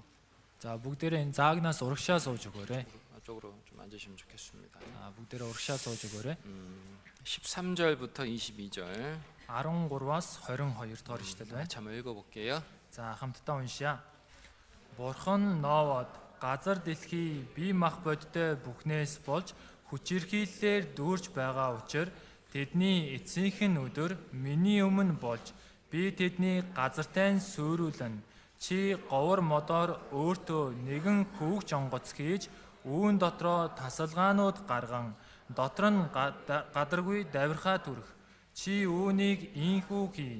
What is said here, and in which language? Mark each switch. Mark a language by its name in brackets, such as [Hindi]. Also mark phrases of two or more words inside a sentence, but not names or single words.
[Mongolian] за бүгдээрээ энэ заагнаас урагшаа сууж өгөөрэй. [Korean] 앞쪽으로 좀 앉으시면 좋겠습니다. [Mongolian] Бүгдээрээ урагшаа сууж өгөөрэй. [Korean] 13절부터 22절 [Mongolian] 13-аас 22 дугаар ишлэл байна. [Korean] 같이 한번 읽어볼게요. [Mongolian] За хамтдаа уншия. Бурхан Ноавад газар дэлхий бие мах бодтой бүхнээс болж хүчирхийллээр дүүрч байгаа учраас Тэдний эцсийнхэн өдөр миний өмнө болж би тэдний газартайн сүрүүлэн чи говор модоор өөртөө нэгэн хүүгч онгоц хийж үүн дотроо тасалгаанууд гарган дотор нь гадаргүй давирхаа түрх чи үүнийг ийхүү хий.